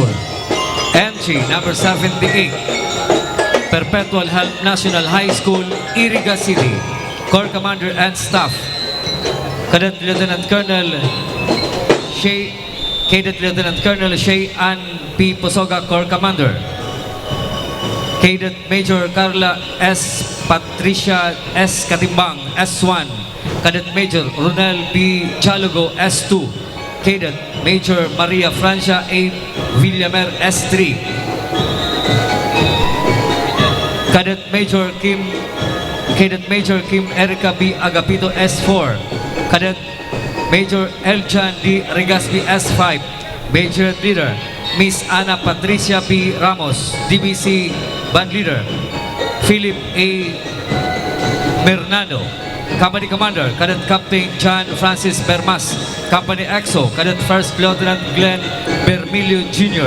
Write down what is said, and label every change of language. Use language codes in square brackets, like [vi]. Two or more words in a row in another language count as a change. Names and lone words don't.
[en] Entry number 78, Perpetual Help National High School, Iriga City. Corps Commander and Staff, Cadet Lieutenant Colonel Shay Ann P. Posoga, Corps Commander. Cadet Major Carla S. Patricia S. Katimbang, S1. Cadet Major Ronel B. Chalugo, S2. Cadet Major Maria Francia A. Villamer, S3. Cadet Major Kim Erica B. Agapito, S4. Cadet Major Elchan D. Regaspi, S5. Major Leader Miss Ana Patricia P. Ramos, DBC Band Leader Philip A. Bernardo. Company Commander Cadet Captain John Francis Bermas. Company EXO Cadet First Lieutenant Glenn Bermilio Jr.